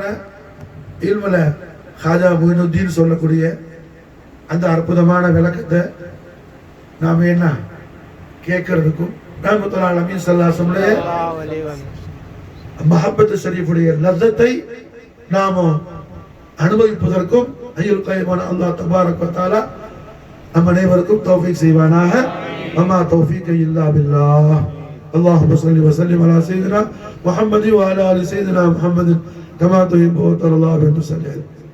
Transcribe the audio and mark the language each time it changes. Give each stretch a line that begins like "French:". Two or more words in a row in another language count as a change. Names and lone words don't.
Tamil: இல்முல ஹாஜா மொய்னுத்தீன் சொல்லக்கூடிய அந்த அற்புதமான விளக்கத்தை நாம என்ன கேட்கறதுக்கும்
Arabic: رحمة العالمين صلى الله عليه وسلم
Tamil: மஹப்பத் ஷரீஃபுடைய லzzத்தை நாம அனுபவிப்பதற்கும் அய்யுல் கய்யிமான
Arabic: الله تبارك وتعالى
Tamil: நம் அனைவருக்கும் தௌஃபீக் செய்வானாக.
Arabic: وما توفيق إلا بالله. اللهم صل وسلم على سيدنا محمد وعلى ال سيدنا محمد كما تحب وترضى بأن تصلي